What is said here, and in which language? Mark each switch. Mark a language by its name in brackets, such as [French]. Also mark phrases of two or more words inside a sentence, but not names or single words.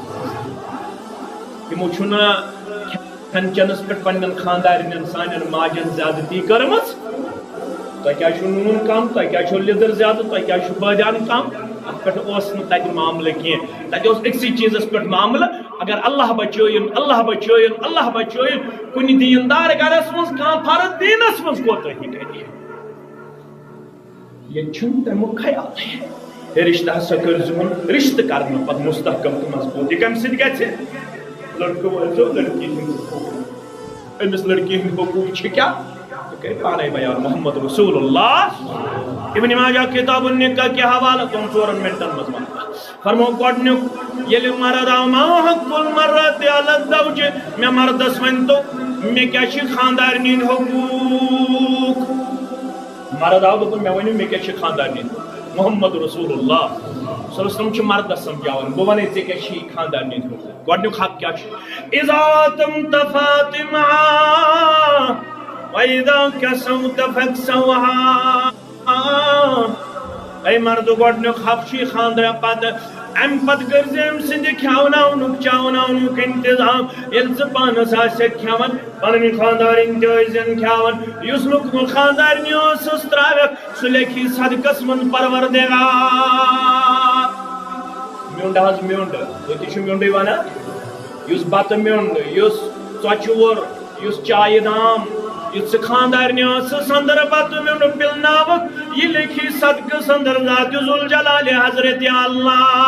[Kashmiri] تِمو چھُنہٕ کھٮ۪ن چٮ۪نَس پٮ۪ٹھ پنٛنٮ۪ن خانٛدارِنٮ۪ن سانٮ۪ن ماجٮ۪ن زیادٕتی کٔرمٕژ تۄہہِ کیٛازِ چھُو نوٗن کم تۄہہِ کیٛازِ چھُو لیدٕر زیادٕ تۄہہِ کیٛازِ چھُو بٲدیان کم اتھ پٮ۪ٹھ اوس نہٕ تتہِ معاملہٕ کینٛہہ تتہِ اوس أکسٕے چیٖزس پٮ۪ٹھ معاملہٕ اگر اللہ بچٲیِن اللہ بچٲیِن اللہ بچٲیِن کُنہِ دیٖندار گرس منٛز کانٛہہ فرد دیٖنس منٛز کوتٲہی کرِ ییٚتہِ چھُنہٕ تمیُک خیالٕے ہے رشتہٕ ہسا کٔرۍزِہون رشتہٕ کرنہٕ پتہٕ مستحکم تہٕ مضبوٗط یہِ کمہِ سۭتۍ گژھِ لڑکہٕ وٲلۍزیو لڑکی ہٕنٛدۍ حقوٗق أمِس لڑکی ہٕنٛدۍ حقوٗق چھِ کیٛاہ پانے بیان محمد رسول اللہ ابن ماجہ کتاب النکاح کے حوالہ تم 4 منٹن مزمان فرمو گۄڈنیُک ییٚلہِ مرد آو [Arabic] ما حق المرأة علی الزوج [Kashmiri] مےٚ مردس ؤنۍتو مےٚ کیٛاہ چھِ خاندارنہِ ہٕنٛدۍ حقوٗق مرد آو دوٚپُن مےٚ ؤنِو مےٚ کیٛاہ چھِ خاندارنہِ ہٕنٛدۍ محمد رسول اللہ [Arabic] صلی اللہ علیہ وسلم [Kashmiri] چھِ مردس سمجھاوان بہٕ وَنے ژےٚ کیٛاہ چھِ خاندارنہِ ہٕنٛدۍ حقوٗق گۄڈنیُک حق کیٛاہ چھُ [Arabic] اِذا تُمت فاطمہ وَإِذَا كَسَوْتَ فَاكْسَوْهَا [Kashmiri] اے مرد گۄڈنیُک حق چھُ خاندر پتہٕ امہِ پتہٕ کٔرۍزِ أمۍ سٕنٛدِ کھٮ۪وناونُک چاوناونُک انتظام ییٚلہِ ژٕ پانس آسٮ۪کھ کھٮ۪وان پنٕنۍ خاندارِنۍ تہِ ٲسۍزٮ۪ن کھٮ۪وان یُس نہٕ خاندارنہِ ٲسٕس ترٛاوٮ۪کھ سُہ لیکھی صدقس منٛز پروردگار میوٚنٛڈ حظ میوٚنٛڈ تُہۍ تہِ چھِو میوٚنٛڈٕے ونان یُس بتہٕ میوٚنٛڈ یُس ژۄچوور یُس چایہِ دام یُس ژٕ خاندارنہِ ٲسٕس اندر بتہٕ میوٚنٛڈ پِلناوکھ یہِ لیکھی صدقس اندر ذاتِ ذوالجلالِ حضرت اللہ